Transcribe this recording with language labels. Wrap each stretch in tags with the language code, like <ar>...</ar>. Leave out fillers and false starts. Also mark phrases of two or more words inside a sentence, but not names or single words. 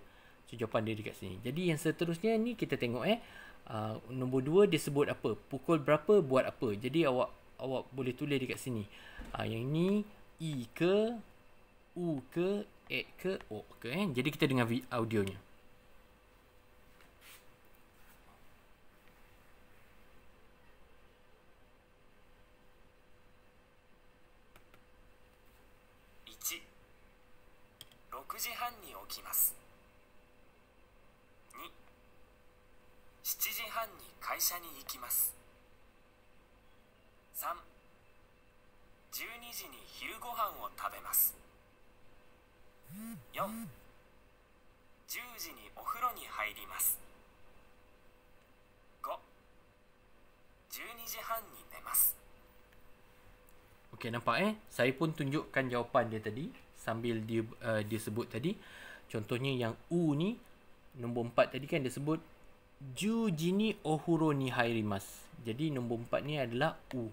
<ms>So jawapan dia dekat sini. Jadi yang seterusnya ni kita tengok nombor 2 dia sebut apa? Pukul berapa buat apa? Jadi awak boleh tulis dekat sini. Yang ni I ke, U ke, E ke, O ke. Jadi kita dengar audionya.</ms> <ja>Ichi, 6時半に起きます。2、7時半に会社に行きます。3、12時に昼ご飯を食べます。4、10時にお風呂に入ります。5、12時半に寝ます。</ja> <ms>Okey, nampak Saya pun tunjukkan jawapan dia tadi sambil dia sebut tadi. Contohnya yang U ni, nombor 4 tadi kan dia sebut</ms> <ja>十時にお風呂に入ります.</ja> <ms>Jadi nombor 4 ni adalah U.</ms>